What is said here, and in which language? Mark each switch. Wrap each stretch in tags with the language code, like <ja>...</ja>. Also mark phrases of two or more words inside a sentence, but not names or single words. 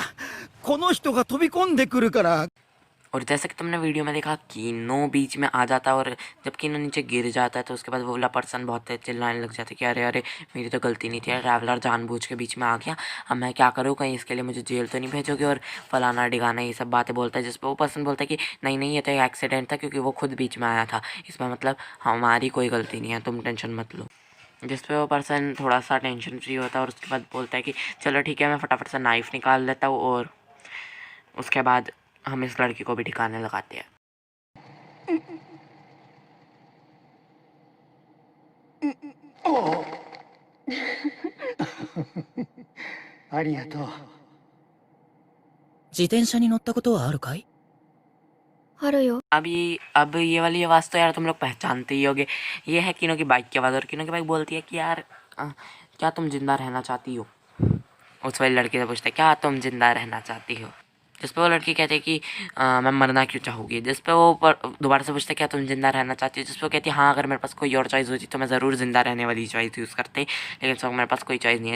<ja>この人が飛び込んでくるから</ja> <hi>और जैसे कि तुमने वीडियो में देखा, कीनो बीच में आ जाता है, और जब कीनो नीचे गिर जाता है तो उसके बाद वो वाला पर्सन बहुत तेज चिल्लाने लग जाता है कि अरे अरे मेरी तो गलती नहीं थी, ट्रैवलर जानबूझ के बीच में आ गया, अब मैं क्या करूँ, कहीं इसके लिए मुझे जेल तो नहीं भेजोगे, और फलाना डिगाना ये सब बातें बोलता है। जिस पर वो पर्सन बोलता है कि नहीं नहीं, ये तो एक एक्सीडेंट था, क्योंकि वो खुद बीच में आया था, इसमें मतलब हमारी कोई गलती नहीं है, तुम टेंशन मत लो। जिस पे वो पर्सन थोड़ा सा</hi> <en>tension free</en> <hi>होता है, और उसके बाद बोलता है कि चलो ठीक है, मैं फटाफट से नाइफ़ निकाल लेता हूँ, और उसके बाद हम इस लड़की को भी ठिकाने लगाते हैं।</hi> <ja>ありがとう自転車に乗ったことはあるかい？あるよ。</ja> <hi>अब ये वाली आवाज़ तो यार तुम लोग पहचानते ही होगे। ये है किनो की बाइक की आवाज़ और किनो की बाइक बोलती है कि यार क्या तुम जिंदा रहना चाहती हो। उस वाली लड़की से पूछते क्या तुम जिंदा रहना चाहती हो, जिस पे वो लड़की कहती है कि मैं मरना क्यों चाहूँगी। जिस पे वो दोबारा से पूछते क्या तुम जिंदा रहना चाहती हो, जिस पे वो कहती है हाँ अगर मेरे पास कोई और चॉइस होती तो मैं ज़रूर जिंदा रहने वाली</hi> <en>choice use</en> <hi>करते, लेकिन इस वक्त मेरे पास कोई चॉइस नहीं है।</hi>